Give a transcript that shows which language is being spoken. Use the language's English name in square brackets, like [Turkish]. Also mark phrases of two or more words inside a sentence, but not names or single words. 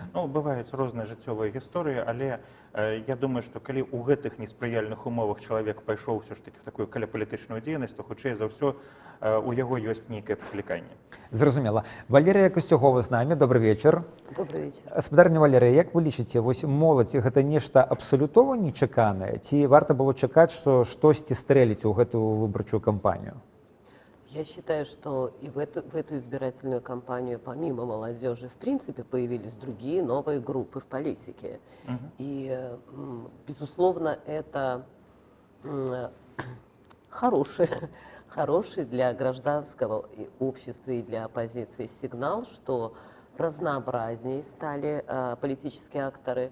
[Belarusian] Ну, бываюць розныя жыццёвыя гісторыі, але я думаю, што калі ў гэтых неспрыяльных умовах чалавек пайшоў ўсё ж такі в такую каляпалітычную дзейнасць, то хутчэй за ўсё у яго ёсць нейкае пакліканне. Зразумела. Валерія Касцюгова з намі. Добрый вечар. Добрый вечар. Спадарня Валерыя, як вы лічыце, вось моладзь гэта нешта абсалютова нечаканае, ці варта было чакаць, што штосьці стрэліць у гэтую выбарчую кампанію? [Russian] Я считаю, что и в эту избирательную кампанию, помимо молодежи, в принципе, появились другие новые группы в политике. И, безусловно, это хороший для гражданского общества и для оппозиции сигнал, что разнообразнее стали политические акторы.